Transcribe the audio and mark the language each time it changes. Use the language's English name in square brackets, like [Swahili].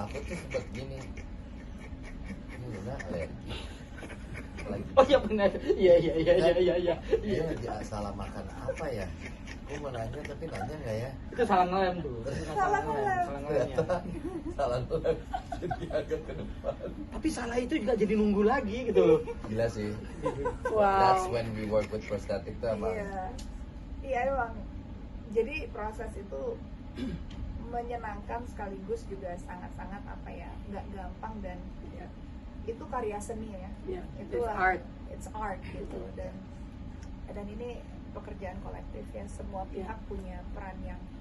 [Indonesian] Aku tuh sempet gini, ini Luna alergi lagi. Oh iya benar. Iya. Dia lagi salah makan apa ya? Aku mau nanya tapi nanya nggak ya? Itu salah ngelem tuh. Salah ngelem. Salah ngelemnya. Ternyata salah nolak jadi agak ke depan. Tapi salah itu juga jadi nunggu lagi gitu loh. Gila sih. Wow. [English] That's when we work with prosthetic tuh emang. [Indonesian] Iya emang. Jadi proses itu menyenangkan sekaligus juga sangat-sangat apa ya, nggak gampang dan Ya. itu karya seni ya. Ya, Itu [English] it's art. It's art [Indonesian] gitu dan ini pekerjaan kolektif ya, semua pihak punya peran yang